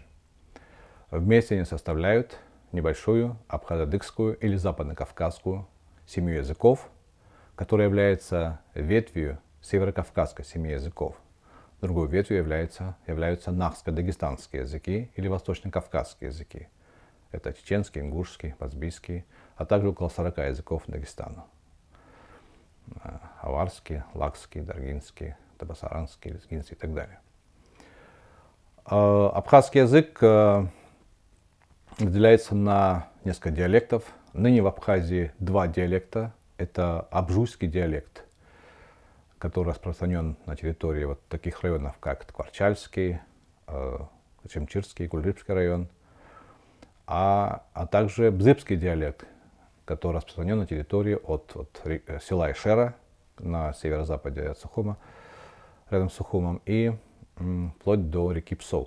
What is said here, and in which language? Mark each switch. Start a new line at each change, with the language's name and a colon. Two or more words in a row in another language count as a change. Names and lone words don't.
Russian: Вместе они составляют небольшую абхазо-адыгскую или западно-кавказскую семью языков, которая является ветвью северокавказской семьи языков. Другой ветвью являются нахско-дагестанские языки или восточно-кавказские языки. Это чеченский, ингушский, базбийский, а также около 40 языков Дагестана. Аварский, лакский, даргинский, табасаранский, лезгинский и так далее. Абхазский язык разделяется на несколько диалектов. Ныне в Абхазии два диалекта. Это абжуйский диалект, который распространен на территории вот таких районов, как Ткварчальский, Чемчирский, Кульрыбский район, а также бзыбский диалект, который распространен на территории от села Ишера на северо-западе от Сухума, рядом с Сухумом, и вплоть до реки Псоу.